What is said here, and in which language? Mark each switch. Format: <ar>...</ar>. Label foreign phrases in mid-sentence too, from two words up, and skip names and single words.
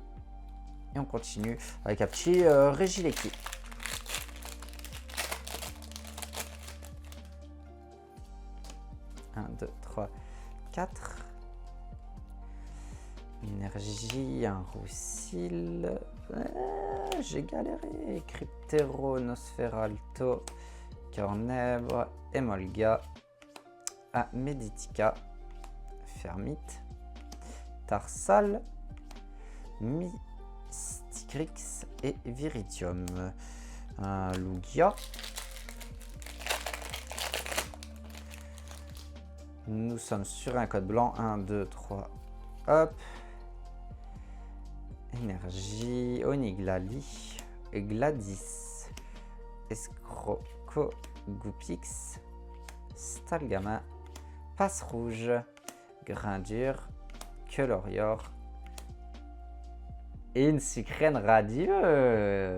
<fr>Et on continue avec un petit Regieleki. Un, 2, 3, 4. Énergie, un Roussil. J'ai galéré. Cryptero, Nosferalto, Cornèbre, Emolga. Meditica, Fermite, Tarsal, Mysticrix et Viridium. Un Lugia. Nous sommes sur un code blanc. 1, 2, 3. Hop. Énergie, Oniglali, Gladys, Escroco, Goupix, Stalgama, Passe Rouge, Grindure, Colorior et une sucrène radieux.</fr>